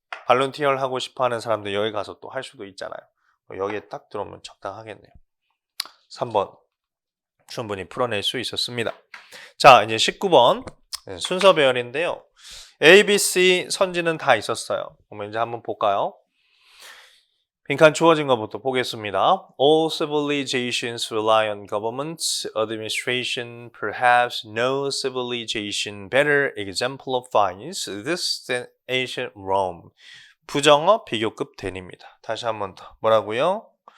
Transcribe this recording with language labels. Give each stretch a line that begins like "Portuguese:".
Korean: 발론티어를 하고 싶어 하는 사람들 여기 가서 또 할 수도 있잖아요. 여기에 딱 들어오면 적당하겠네요. 3번 충분히 풀어낼 수 있었습니다. 자, 이제 19번 순서 배열인데요. A, B, C 선지는 다 있었어요. 그러면 이제 한번 볼까요? 빈칸 주어진 것부터 보겠습니다.
English: All civilizations rely on government, administration, perhaps no civilization better exemplifies this than ancient Rome.
Korean: 부정어 비교급 된입니다. 다시 한 번 더. 뭐라고요?